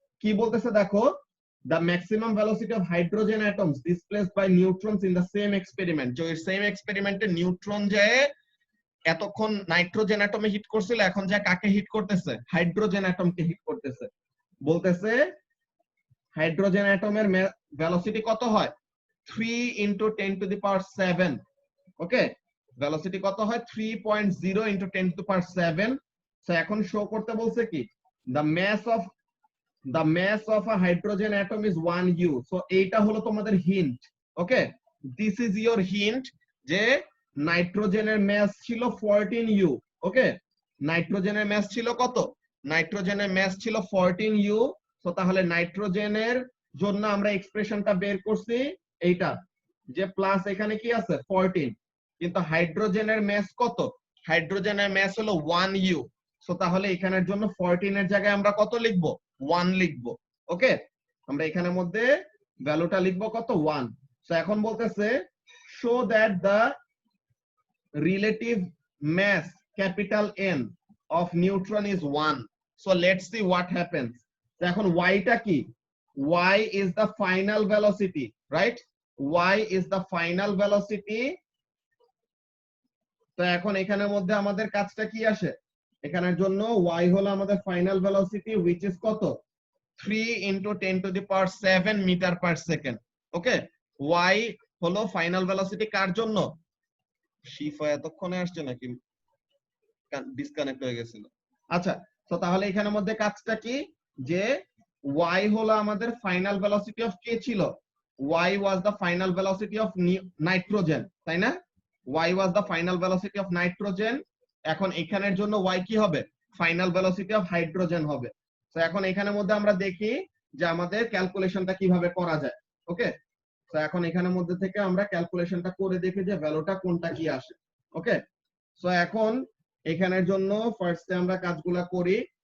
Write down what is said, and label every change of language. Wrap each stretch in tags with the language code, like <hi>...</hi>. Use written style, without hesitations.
<bn>কি বলতেছে দেখো,</bn> <en>the maximum velocity of hydrogen atoms displaced by neutrons in the same experiment,</en> <bn>যে same এক্সপেরিমেন্টে neutron যায় এতক্ষণ নাইট্রোজেন অ্যাটমে হিট করছিল, এখন যা কাকে হিট করতেছে, হাইড্রোজেন অ্যাটমকে হিট করতেছে। বলতেছে হাইড্রোজেন অ্যাটমের ভেলোসিটি কত হয়, 3 × 10⁷। ওকে, ভেলোসিটি কত হয়, 3.0 × 10⁷। সো এখন শো করতে বলছে কি,</bn> <en>the mass of a hydrogen atom is 1u।</en> <bn>So এইটা হলো তোমাদের hint. Okay,</bn> <en>this is your hint,</en> <bn>যে নাইট্রোজেনের মাস ছিল 14u। ওকে, নাইট্রোজেনের মাস ছিল কত? নাইট্রোজেনের মাস ছিল 14U। তো তাহলে নাইট্রোজেনের জন্য আমরা এক্সপ্রেশনটা বের করছি এইটা, যে প্লাস এখানে কি আছে 14, কিন্তু হাইড্রোজেনের মাস কত? হাইড্রোজেনের মাস হলো 1U। সো তাহলে এখানের জন্য 14 এর জায়গায় আমরা কত লিখবো? 1 লিখবো। ওকে, আমরা এখানের মধ্যে ভ্যালুটা লিখবো কত? 1। সো এখন বলতেছে</bn> <en>show that the relative mass capital N of neutron is 1. So let's see what happens. So</en> <bn>এখন y টা কি?</bn> <en>Y is the final velocity, right? Y is the final velocity.</en> <bn>তো এখন এখানের মধ্যে আমাদের কাজটা কি আসে? এখানের জন্য y হলো আমাদের ফাইনাল ভেলোসিটি,</bn> <en>which is</en> <bn>কত? 3 × 10⁷ মিটার পার সেকেন্ড। ওকে, y হলো ফাইনাল ভেলোসিটি কার জন্য? শিফা এতক্ষণে আসছে নাকি ডিসকানেক্ট হয়ে গেছিল? আচ্ছা, তো তাহলে এখানের মধ্যে কাজটা কি, যে y হলো আমাদের ফাইনাল ভেলোসিটি অফ কে ছিল?</bn> <en>y was the final velocity of nitrogen,</en> <bn>তাই না?</bn> <en>y was the final velocity of nitrogen।</en> <bn>এখন এখানের জন্য y কি হবে? ফাইনাল ভেলোসিটি অফ হাইড্রোজেন হবে। তো এখন এখানের মধ্যে আমরা দেখি যে আমাদের ক্যালকুলেশনটা কিভাবে করা যায়। ওকে, তো এখন এখানের মধ্যে থেকে আমরা ক্যালকুলেশনটা করে দেখি যে ভ্যালুটা কোনটা কি আসে। ওকে, সো এখন এখানের জন্য ফার্স্টে আমরা কাজগুলা করি।</bn>